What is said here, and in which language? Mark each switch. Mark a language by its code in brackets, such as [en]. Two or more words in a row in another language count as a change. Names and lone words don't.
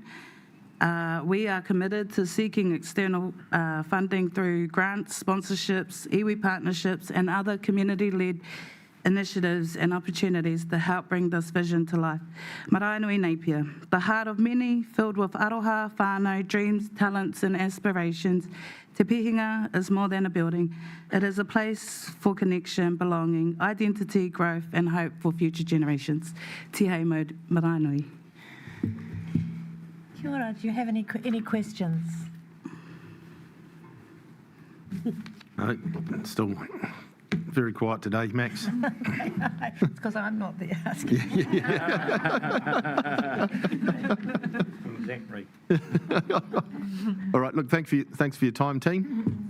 [en] We are committed to seeking external funding through grants, sponsorships, iwi partnerships and other community-led initiatives and opportunities to help bring this vision to life. Maraenui Napier, the heart of many, filled with aroha, whānau, dreams, talents and aspirations. Te Pahinga is more than a building. It is a place for connection, belonging, identity, growth and hope for future generations. [mi] Te hei Maraenui. Kia ora, [en] do you have any questions? No, still very quiet today, Max. It's because I'm not there asking. Exactly. All right, look, thanks for your time, team.